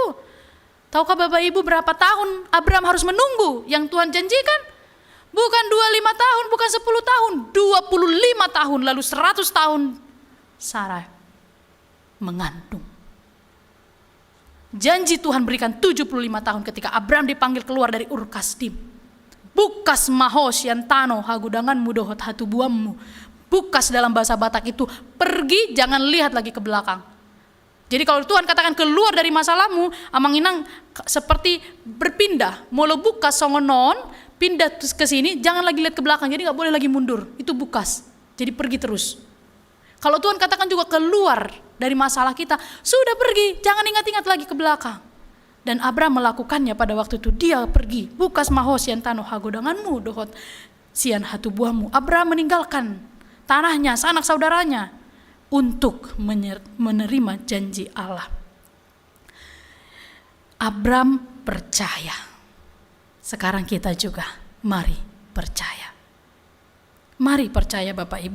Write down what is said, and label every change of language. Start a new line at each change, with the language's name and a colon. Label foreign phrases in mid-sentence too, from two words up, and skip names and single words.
Indonesian: Tahukah Bapak Ibu berapa tahun Abram harus menunggu yang Tuhan janjikan? Bukan 25 tahun, bukan 10 tahun, 25 tahun, lalu 100 tahun Sarah mengandung. Janji Tuhan berikan 75 tahun ketika Abram dipanggil keluar dari Ur Kasdim.
Batak Toba: Bukas mahos yantano hagudangan mudohot hatubuammu.
Indonesian: Bukas dalam bahasa Batak itu pergi, jangan lihat lagi ke belakang. Jadi kalau Tuhan katakan keluar dari masalahmu, amang inang seperti berpindah, mau lo buka songonon, pindah ke sini, jangan lagi lihat ke belakang, jadi nggak boleh lagi mundur, itu bukas, jadi pergi terus. Kalau Tuhan katakan juga keluar dari masalah kita, sudah pergi, jangan ingat-ingat lagi ke belakang. Dan Abraham melakukannya pada waktu itu, dia pergi,
Batak Toba: bukas mahos yang tano hagodanganmu, dohot sian hatu buahmu.
Indonesian: Abraham meninggalkan tanahnya, sanak saudaranya, untuk menerima janji Allah. Abraham percaya. Sekarang kita juga mari percaya. Mari percaya Bapak Ibu.